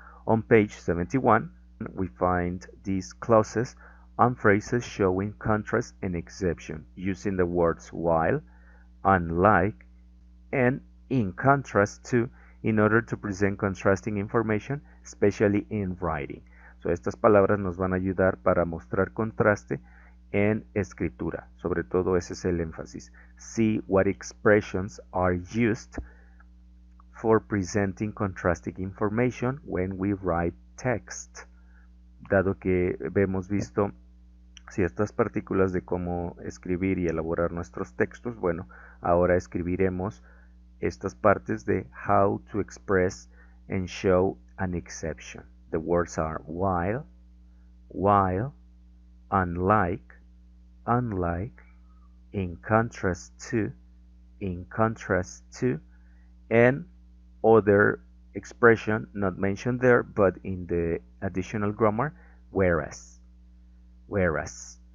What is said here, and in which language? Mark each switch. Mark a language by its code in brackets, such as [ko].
[en] On page 71, we find these clauses and phrases showing contrast and exception using the words while, unlike, and in contrast to in order to present contrasting information, especially in writing. [es] So estas palabras nos van a ayudar para mostrar contraste en escritura. Sobre todo ese es el énfasis. [en] See what expressions are used for presenting contrasting information when we write text. [es] Dado que hemos visto ciertas partículas de cómo escribir y elaborar nuestros textos, bueno, ahora escribiremos estas partes de [en] how to express and show an exception. The words are while, unlike, in contrast to, and other expression not mentioned there, but in the additional grammar, whereas. Whereas.